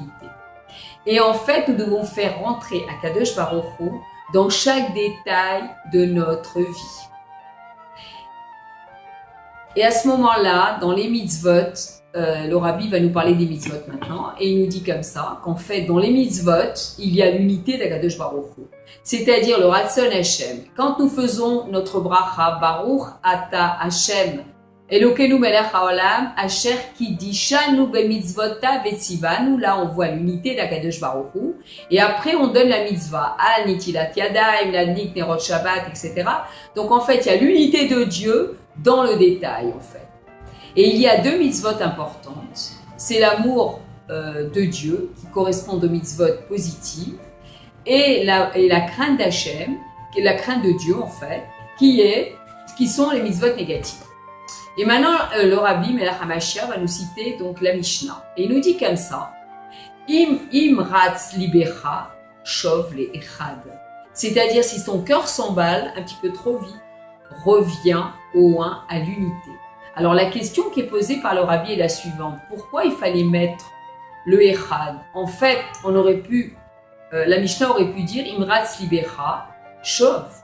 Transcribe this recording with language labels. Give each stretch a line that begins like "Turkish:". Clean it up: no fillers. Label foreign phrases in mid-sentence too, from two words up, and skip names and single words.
French: Et en fait nous devons faire rentrer
Hebrew: הקדוש ברוך הוא
French: dans chaque détail de notre vie. Et à ce moment-là, dans les mitzvot, le Rabbi va nous parler des mitzvot maintenant, et il nous dit comme ça, qu'en fait, dans les mitzvot, il y a l'unité d'
Hebrew: הקדוש ברוך הוא,
French: c'est-à-dire le
Hebrew: רצון השם.
French: Quand nous faisons notre bracha,
Hebrew: ברוך אתה השם אלוקינו מלך העולם אשר קדשנו במצוותיו וצונו,
French: là on voit l'unité d'
Hebrew: הקדוש ברוך הוא,
French: et après on donne la mitzvah,
Hebrew: על נטילת ידיים להדליק נר שבת,
French: etc. Donc en fait, il y a l'unité de Dieu dans le détail en fait. Et il y a deux mitzvot importantes. C'est l'amour de Dieu, qui correspond aux mitzvot positives, et la crainte d'Hachem, qui est la crainte de Dieu en fait, qui sont les mitzvot négatives. Et maintenant, le Rabbi
Hebrew: מלך המשיח
French: va nous citer donc la Mishnah. Et il nous dit comme ça,
Hebrew: אם רץ לבך שוב לאחד.
French: C'est-à-dire, si ton cœur s'emballe un petit peu trop vite, reviens au un, à l'unité. Alors la question qui est posée par le Rabbi est la suivante. Pourquoi il fallait mettre le Echad ? En fait, la Mishnah aurait pu dire
Hebrew: אם רץ לבך שוב.